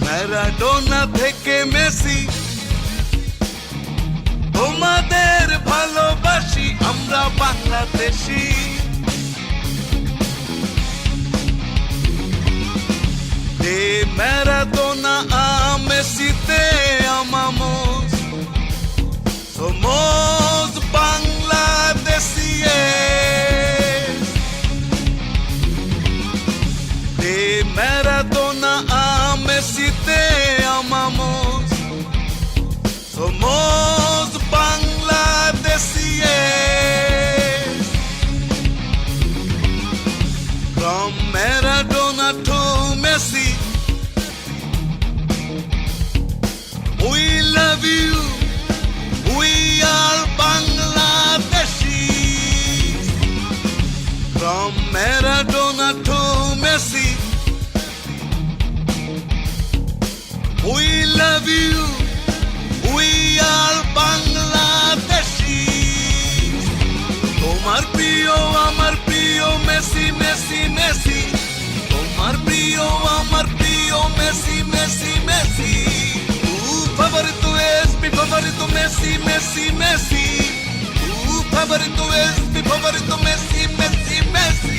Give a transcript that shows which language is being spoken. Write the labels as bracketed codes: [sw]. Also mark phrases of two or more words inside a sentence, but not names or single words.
[bn] ম্যারাডোনা থেকে মেসি, তোমাদের ভালোবাসি আমরা বাংলাদেশি। [es] De Maradona a Messi te amamos, somos bangladesíes. De Maradona a Messi te amamos, somos bangladesíes. [en] From Maradona to Messi, we love you, we are Bangladeshis. From Maradona to Messi, we love you, we are Bangladeshis. [bn] তোমার প্রিয় আমার প্রিয় মেসি মেসি মেসি, তোমার প্রিয় আমার প্রিয় মেসি মেসি মেসি। [es] Tu favorito es mi favorito Messi Messi Messi, tu favorito es mi favorito Messi Messi Messi.